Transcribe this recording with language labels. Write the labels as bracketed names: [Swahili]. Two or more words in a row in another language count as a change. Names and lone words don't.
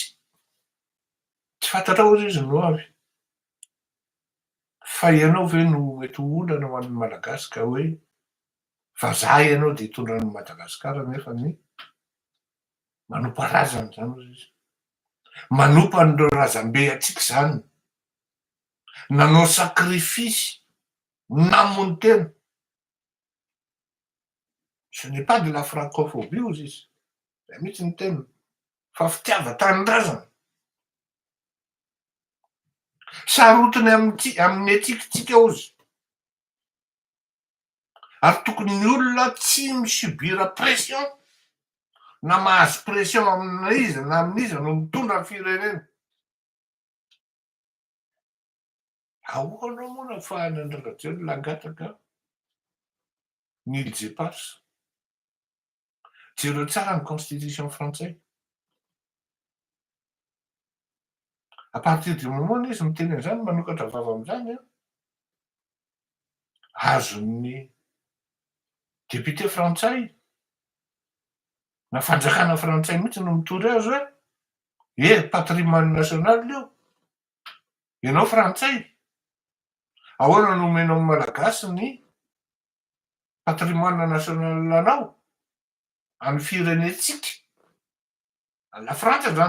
[Malagasy] Tsy fantatrao ozy izy no avy. Fa ianao ve no mety ho olana ho an'ny malagasy ka hoe vazaha ianao de hitondran'ny Madagasikara nefa ny manompa razana zany ozy izy. Manompa an'ireo razambe atsika zany. Nanao sacrifice, namony tena. [French] Ce n'est pas de la francophobie [Malagasy] ozy izy. Zay mihitsy ny teniny. Fa fitiava-tanindrazana. Sarotiny amin'ny atsikitsika ozy. Ary tokony ny olona tsy misubira pression na mahazo pression amin'izy na amin'izy no mitondra ny firenena. Ahoana moa no ahafahana ny Rajoelina hangataka Nil Jepars? Jereo tsara ny [French] constitution français. À partir du moment [Malagasy] izy miteny an'izany manokatra vava am'izany a, azon'ny député frantsay na fanjakana frantsay mihitsy no mitory azy hoe [French] patrimoine national [Malagasy] io, ianao frantsay, ahoana no omenao amin'ny malagasy ny [French] patrimoine national [Malagasy] anao amin'ny firenetsika, la Frantsa zany.